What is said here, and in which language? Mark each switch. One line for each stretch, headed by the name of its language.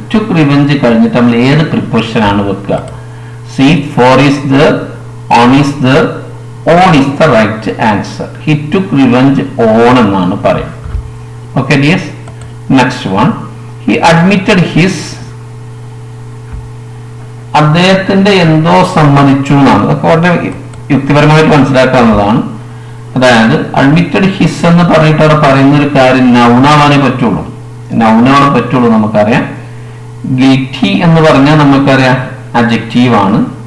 English: Took revenge
Malayalam: കഴിഞ്ഞിട്ട് നമ്മൾ ഏത് preposition ആണ് വെക്കുക?
English: See, for is there, on is there, on is the right answer. He took revenge on
Malayalam: എന്നാണ് പറയുന്നത്.
English: Okay dears. Next one, he admitted his.
Malayalam: അദ്ദേഹത്തിന്റെ എന്തോ സമ്മതിച്ചു എന്നാണ്. അതൊക്കെ വളരെ യുക്തിപരമായിട്ട് മനസ്സിലാക്കാവുന്നതാണ്. അതായത് അഡ്മിറ്റഡ് ഹിസ് എന്ന് പറഞ്ഞിട്ട് അവിടെ പറയുന്ന ഒരു കാര്യം നൗണാവാനേ പറ്റുള്ളൂ. നൗണാവാനേ പറ്റുള്ളൂ. നമുക്കറിയാം ഗിൽറ്റി എന്ന് പറഞ്ഞാൽ നമുക്കറിയാം അഡ്ജക്റ്റീവ് ആണ്.